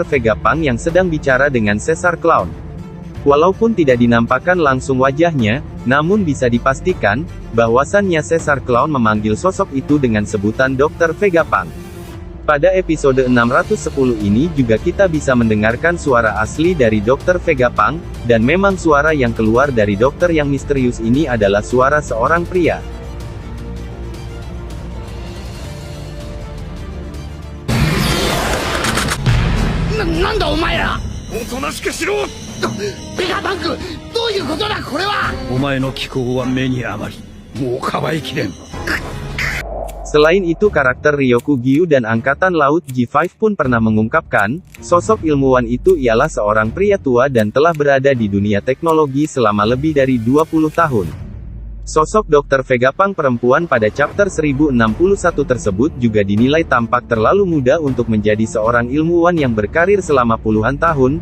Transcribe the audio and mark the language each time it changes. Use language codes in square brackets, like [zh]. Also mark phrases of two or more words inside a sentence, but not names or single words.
[id] Vegapunk yang sedang bicara dengan Caesar Clown. Walaupun tidak dinampakkan langsung wajahnya, namun bisa dipastikan, bahwasannya Caesar Clown memanggil sosok itu dengan sebutan Dr. Vegapunk. Pada episode 610 ini juga kita bisa mendengarkan suara asli dari Dr. Vegapunk, dan memang suara yang keluar dari dokter yang misterius ini adalah suara seorang pria. [ja] 何だお前ら! 大人しくしろ! Vegapunk! どういうことだこれは! お前の気候は目に余り、もうかばいきれん。 [id] Selain itu karakter Ryoku Gyu dan Angkatan Laut G5 pun pernah mengungkapkan, sosok ilmuwan itu ialah seorang pria tua dan telah berada di dunia teknologi selama lebih dari 20 tahun. Sosok Dr. Vegapunk perempuan pada chapter 1061 tersebut juga dinilai tampak terlalu muda untuk menjadi seorang ilmuwan yang berkarir selama puluhan tahun.